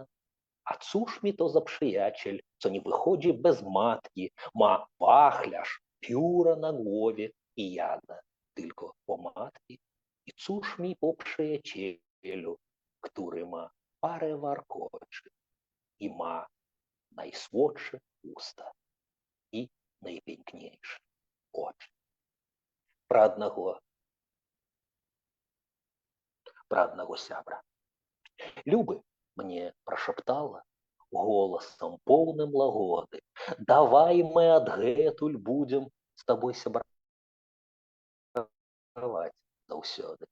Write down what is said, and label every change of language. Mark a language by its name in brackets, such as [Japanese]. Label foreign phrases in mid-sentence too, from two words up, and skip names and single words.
[Polish] A cóż mi to za przyjaciel, co nie wychodzi bez matki, ma wachlarz, pióra na głowie i jada tylko pomadki? I cóż mi po przyjacielu, który ma parę warkoczy i ma najsłodsze usta i najpiękniejsze oczy. [Belarusian] Пра аднаго сябра. Любы мне прашаптала голасам поўным лагоды: давай мы адгэтуль будзем з табой сябраваць заўсёды.